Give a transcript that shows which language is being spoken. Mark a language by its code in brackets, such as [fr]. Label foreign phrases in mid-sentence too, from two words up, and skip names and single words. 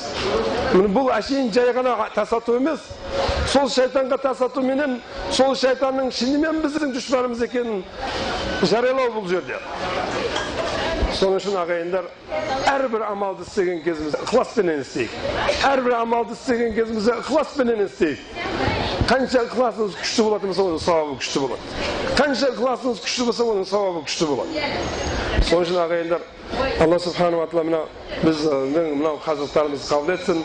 [kk] Бұл әшейін жай ғана тас ату емес, сол шайтанға тас ату менен сол шайтанның шынымен біздің дұшпанымыз екенін жариялау бұл жерде. Соның үшін ағайындар, әрбір амалды істеген кезімізде ықыласпенен істейік. Әрбір амалды істеген кезімізде ықыласпенен істейік. [uz] Qancha ixlosingіз kuchli bo'ladi, onun savobi kuchli bo'ladi. Qancha ixlosingіз kuchli bo'lsa, onun savobi kuchli bo'ladi. So'ng shuna ag'ayinlar, [ar] الله سبحانه وتعالى [uz] bizning hazratlarimizni qabul etsin.